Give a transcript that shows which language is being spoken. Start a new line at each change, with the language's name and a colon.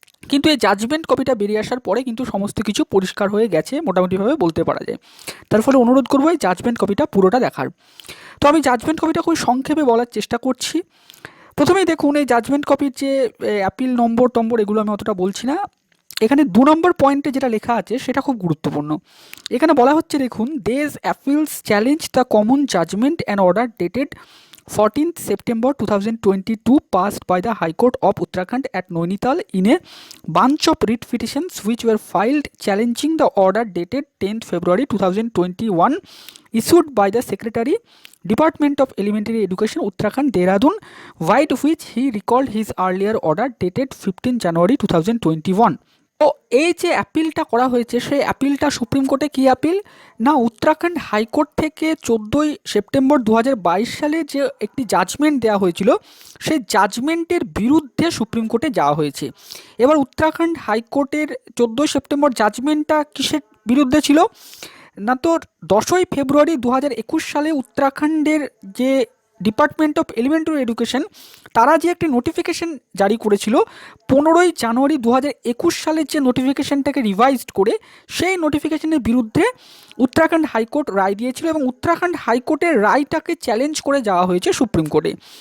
Bangla: কিন্তু এই জাজমেন্ট কপিটা বেরিয়ে আসার পরে কিন্তু সমস্ত কিছু পরিষ্কার হয়ে গেছে মোটামুটিভাবে বলতে পারা যায়। তার ফলে অনুরোধ করবো এই জাজমেন্ট কপিটা পুরোটা দেখার। তো আমি জাজমেন্ট কপিটা খুব সংক্ষেপে বলার চেষ্টা করছি। প্রথমেই দেখুন, এই জাজমেন্ট কপির যে অ্যাপিল নম্বর এগুলো আমি অতটা বলছি না। এখানে 2 নম্বর পয়েন্টে যেটা লেখা আছে সেটা খুব গুরুত্বপূর্ণ। এখানে বলা হচ্ছে, দেখুন,
English: These appeals challenge the common judgment and order dated 14th September 2022 passed by the High Court of Uttarakhand at Nainital in a bunch of writ petitions which were filed challenging the order dated 10th February 2021 issued by the Secretary, Department of Elementary Education, Uttarakhand, Dehradun, vide which he recalled his earlier order dated 15th January 2021.
Bangla: তো এই যে অ্যাপিলটা করা হয়েছে, সেই অ্যাপিলটা supreme কোর্টে কী appeal না, Uttarakhand high court থেকে 14ই September 2022 সালে যে একটি জাজমেন্ট দেওয়া হয়েছিল, সেই জাজমেন্টের বিরুদ্ধে সুপ্রিম কোর্টে যাওয়া হয়েছে। এবার উত্তরাখণ্ড হাইকোর্টের 14ই সেপ্টেম্বর জাজমেন্টটা কিসের বিরুদ্ধে ছিল না, তো 10ই ফেব্রুয়ারি 2021 সালে উত্তরাখণ্ডের যে ডিপার্টমেন্ট অফ এলিমেন্টারি এডুকেশন, তারা যে একটি নোটিফিকেশন জারি করেছিল 15ই জানুয়ারি 2021 সালের যে নোটিফিকেশনটাকে রিভাইজড করে, সেই নোটিফিকেশনের বিরুদ্ধে উত্তরাখণ্ড হাইকোর্ট রায় দিয়েছিল এবং উত্তরাখণ্ড হাইকোর্টের রায়টাকে চ্যালেঞ্জ করে যাওয়া হয়েছে সুপ্রিম কোর্টে।